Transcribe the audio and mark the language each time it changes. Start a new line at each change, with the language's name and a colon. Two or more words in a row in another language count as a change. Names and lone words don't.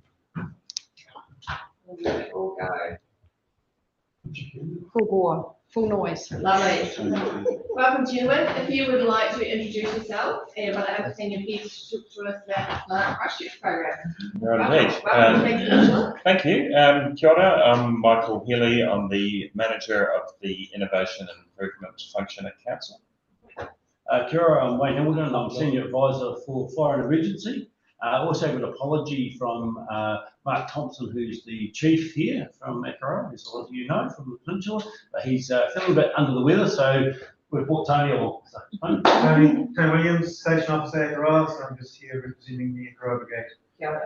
English: And let it all go. Full bore, full noise. Lovely. Welcome, gentlemen. If you would like to introduce yourself and by the understanding your piece to talk to us about the Christchurch program. Indeed. Welcome, Peninsula. Thank you.
Māori: Kia ora.
English: I'm Michael Healy. I'm the manager of the Innovation and Improvement Function at Council.
Māori: Kia ora,
English: I'm Wayne Hamilton. I'm Senior Advisor for Fire and Emergency. Also have an apology from Mark Thompson, who's the chief here from Akaroa, as a lot of you know, from the Peninsula. But he's feeling a bit under the weather, so we've brought Tony along. Tony Williams, Station Officer Akaroa, so I'm just here representing the Akaroa Brigade.